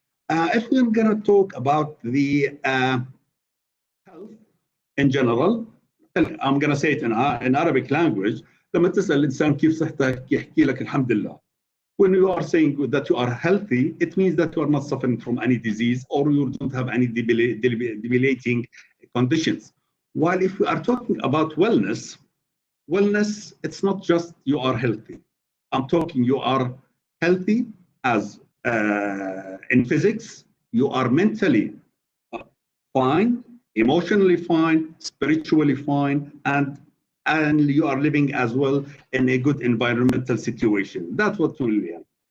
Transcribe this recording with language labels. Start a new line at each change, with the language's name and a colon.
English: If we're going to talk about the health in general, I'm going to say it in Arabic language.
Arabic: لما تسأل الإنسان كيف صحتك يحكي لك الحمد لله.
English: When you are saying that you are healthy, it means that you are not suffering from any disease or you don't have any debilitating conditions. While if we are talking about wellness, it's not just you are healthy. I'm talking you are healthy as in physics, you are mentally fine, emotionally fine, spiritually fine, and you are living as well in a good environmental situation. That's what we have.